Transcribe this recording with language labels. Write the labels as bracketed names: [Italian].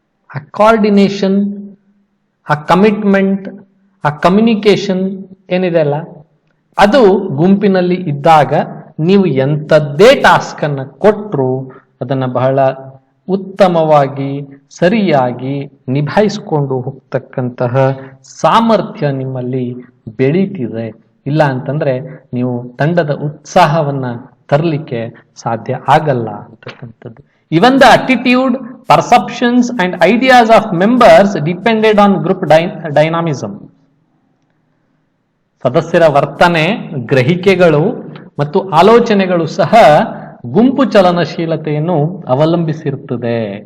[Kannada] ಆ ಕೋಆರ್ಡಿನೇಷನ್, ಆ ಕಮಿಟ್ಮೆಂಟ್, ಆ ಕಮ್ಯುನಿಕೇಶನ್ ಏನಿದೆ ಅಲ್ಲ ಅದು ಗುಂಪಿನಲ್ಲಿ ಇದ್ದಾಗ ನೀವು ಎಂಥದ್ದೇ ಟಾಸ್ಕ್ ಅನ್ನ ಕೊಟ್ಟರು ಅದನ್ನ ಬಹಳ ಉತ್ತಮವಾಗಿ ಸರಿಯಾಗಿ ನಿಭಾಯಿಸಿಕೊಂಡು ಹೋಗ್ತಕ್ಕಂತಹ ಸಾಮರ್ಥ್ಯ ನಿಮ್ಮಲ್ಲಿ ಬೆಳೀತಿದೆ. ಇಲ್ಲ ಅಂತಂದ್ರೆ ನೀವು ತಂಡದ ಉತ್ಸಾಹವನ್ನ ತರಲಿಕ್ಕೆ ಸಾಧ್ಯ ಆಗಲ್ಲ ಅಂತಕ್ಕಂಥದ್ದು. [English] Even the attitude, perceptions and ideas of members depended on group dynamism. [Kannada] ಸದಸ್ಯರ ವರ್ತನೆ, ಗ್ರಹಿಕೆಗಳು ಮತ್ತು ಆಲೋಚನೆಗಳು ಸಹ ಗುಂಪು ಚಲನಶೀಲತೆಯನ್ನು ಅವಲಂಬಿಸಿರುತ್ತದೆ.